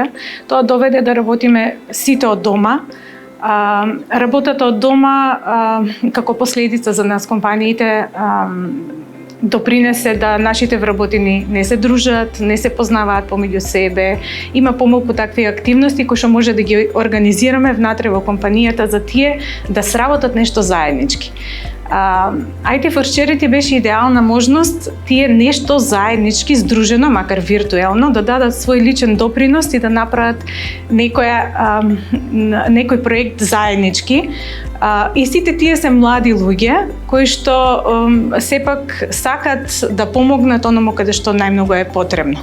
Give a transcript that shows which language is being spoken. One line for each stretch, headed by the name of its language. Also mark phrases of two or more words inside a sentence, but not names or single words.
Macedonian: Тоа доведе да работиме сите од дома. Работата од дома како последица за нас компаниите допринесе да нашите вработени не се дружат, не се познаваат помеѓу себе. Има помалку такви активности кои што може да ги организираме внатре во компанијата за тие да сработат нешто заеднички. IT for Charity беше идеална можност тие нешто заеднички, здружено, макар виртуелно, да дадат свој личен допринос и да направат некој проект заеднички. И сите тие се млади луѓе кои што сепак сакат да помогнат оному каде што најмногу е потребно.